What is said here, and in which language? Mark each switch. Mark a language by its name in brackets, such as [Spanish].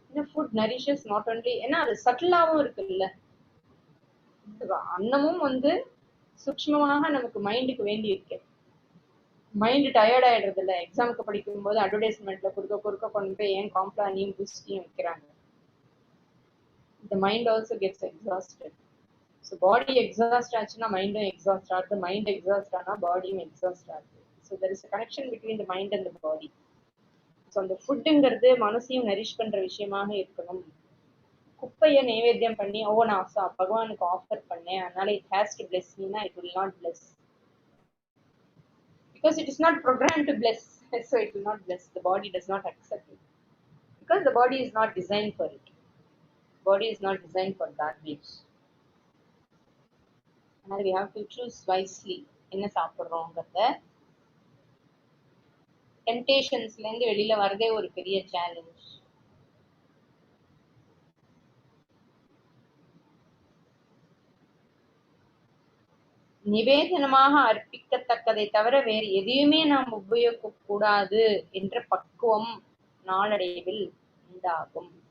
[English] food nourishes not only, [Tamil] ஏன்னா அது சட்டிலாவும் இருக்குல்ல. அன்னமும் சூக்ஷ்மமாக நமக்கு மைண்டுக்கு வேண்டி இருக்கு. மைண்ட் டயர்ட் ஆயிடுறது இல்லை. எக்ஸாமுக்கு படிக்கும் போது அட்வர்டைஸ்மெண்ட்ல குறுக்க கொண்டு போய் ஏன் காம்ப்ளானியும் பூஸ்டியும் வைக்கிறாங்க. [English] The mind also gets exhausted. [Tamil] So body exhaust ஆச்சுன்னா மைண்டும் எக்ஸாஸ்ட் ஆகுது, மைண்ட் எக்ஸாஸ்ட் ஆனா பாடியும் எக்ஸாஸ்ட் ஆகுது. [English] So there is a connection between the mind and the body. [Tamil] So அந்த ஃபுட்டுங்கிறது மனசையும் நரிஷ் பண்ற விஷயமாக இருக்கணும். குப்பையை நைவேத்தியம் பண்ணி நான் பகவானுக்கு ஆஃபர் பண்ணேன், அதனால [English] it has to bless me- [Tamil] னா [English] it will not bless. Because it is not programmed to bless, so it will not bless. The body does not accept it. Because the body is not designed for it. Body is not designed for garbage. And we have to choose wisely. [Tamil] என்ன சாப்பிடுறோங்கிறத. டெம்டேஷன்ஸ்ல இருந்து வெளியில வரதே ஒரு பெரிய challenge. நிவேதனமாக அர்ப்பிக்கத்தக்கதை தவிர வேறு எதையுமே நாம் உபயோகிக்க கூடாது என்ற பக்குவம் நாளடைவில் உண்டாகும்.